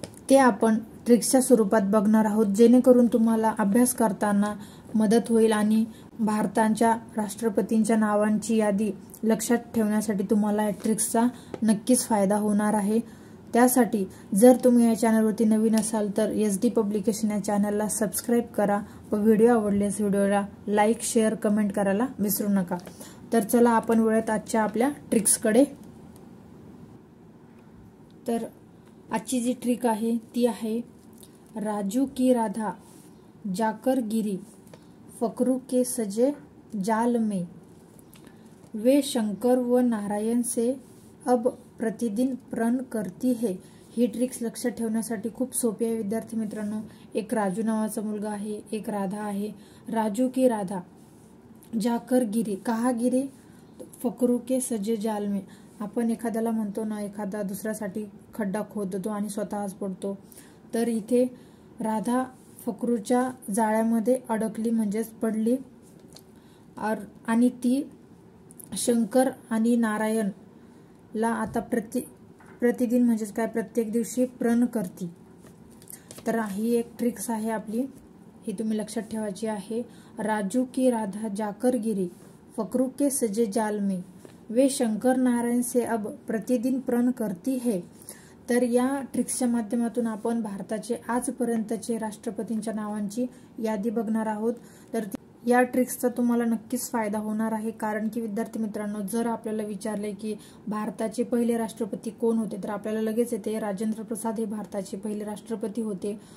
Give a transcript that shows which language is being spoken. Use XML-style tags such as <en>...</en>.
<mr>ते आपण ट्रिक्सच्या स्वरूपात बघणार आहोत, जेणेकरून तुम्हाला अभ्यास करताना मदत होईल आणि भारताच्या राष्ट्रपतींच्या नावांची यादी लक्षात ठेवण्यासाठी तुम्हाला या ट्रिक्सचा नक्कीच फायदा होणार आहे। त्यासाठी जर तुम्ही या चॅनलवरती नवीन असाल तर SD पब्लिकेशन या चॅनलला सबस्क्राइब करा व व्हिडिओ आवडल्यास व्हिडिओला लाईक, शेअर, कमेंट करायला विसरू नका। तर चला आपण वळूयात आजच्या आपल्या ट्रिक्सकडे। तर आजची जी ट्रिक आहे ती आहे</mr> <hi>राजू की राधा जाकर गिरी फकरू के सजे जाल में, वे शंकर व नारायण से अब प्रतिदिन प्रण करती है।</hi> <mr>ही ट्रिक्स लक्षात ठेवण्यासाठी खूप सोपी आहे विद्यार्थी मित्रांनो। एक राजू नावाचा मुलगा आहे, एक राधा आहे।</mr> <hi>राजू की राधा जाकर गिरी, कहा गिरी? फकरू के सजे जाल में।</hi> <mr>आपण एखाद्याला म्हणतो ना, एखादा दुसऱ्यासाठी खड्डा खोदतो आणि स्वतःच पडतो, तर इथे राधा फकरूच्या जाळ्यामध्ये अडकली म्हणजेच पडली आणि ती शंकर आणि नारायण ला आता प्रतिदिन म्हणजेच काय प्रत्येक दिवशी</mr> <hi>प्रण करती।</hi> <mr>तर ही एक ट्रिक्स आहे आपली, ही तुम्ही लक्षात ठेवायची आहे।</mr> <hi>राजू की राधा जाकर गिरी फकरू के सजे जाल में, वे शंकर नारायण से अब प्रतिदिन प्रण करती है।</hi> <mr>तर या ट्रिक्सच्या माध्यमातून आपण भारताचे आजपर्यंतचे राष्ट्रपतींच्या नावांची यादी बघणार आहोत। तर या ट्रिक्सचा तुम्हाला नक्कीच फायदा होणार आहे, कारण की विद्यार्थी मित्रांनो, जर आपल्याला विचारले की भारताचे पहिले राष्ट्रपती कोण होते तर आपल्याला लगेच येते राजेंद्र प्रसाद हे भारताचे पहिले राष्ट्रपती होते।</mr>